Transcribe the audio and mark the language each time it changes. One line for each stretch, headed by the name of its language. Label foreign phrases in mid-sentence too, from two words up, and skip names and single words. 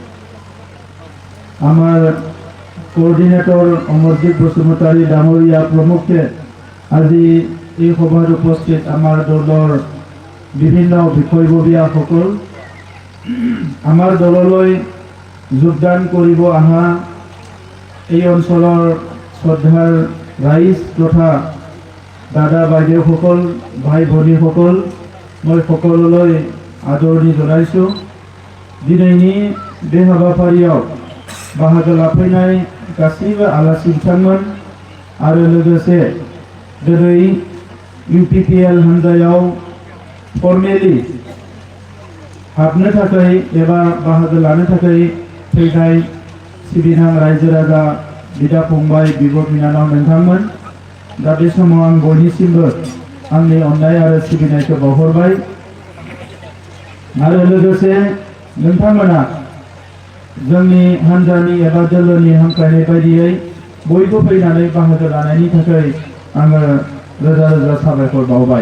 Assamese: আমাৰ কোঅৰ্ডিনেটৰ অমৰজিৎ বসুমতাৰী ডাঙৰীয়া প্ৰমুখে আজি এই সভাত উপস্থিত আমাৰ দলৰ বিভিন্ন বিষয়ববীয়াসকল, আমাৰ দললৈ যোগদান কৰিব অহা এই অঞ্চলৰ শ্ৰদ্ধাৰ ৰাইজ তথা দাদা বাইদেউসকল, ভাই ভনীসকল, মই সকলোলৈ আদৰণি জনাইছোঁ।
Bodo: दिनैनि बे हाबाफारियाव बाहागो लाफैनाय गासैबो आलासि बिथांमोन आरो लोगोसे दिनै UPPL हान्जायाव फर्मेलि हाबनो थाखाय एबा बाहागो लानो थाखाय फैनाय सिबिनां रायजो राजा बिदा फंबाय बिब' बिनानाव नोंथांमोन, दा बे समाव आं बयनिसिमबो आंनि अननाय आरो सिबिनायखौ बावहरबाय आरो लोगोसे नोंथांमोना जोंनि हान्जानि एबा दोलोनि हांख्रायनाय बायदियै बयबो फैनानै बाहागो लानायनि थाखाय आङो रोजा रोजा साबायखर बावबाय।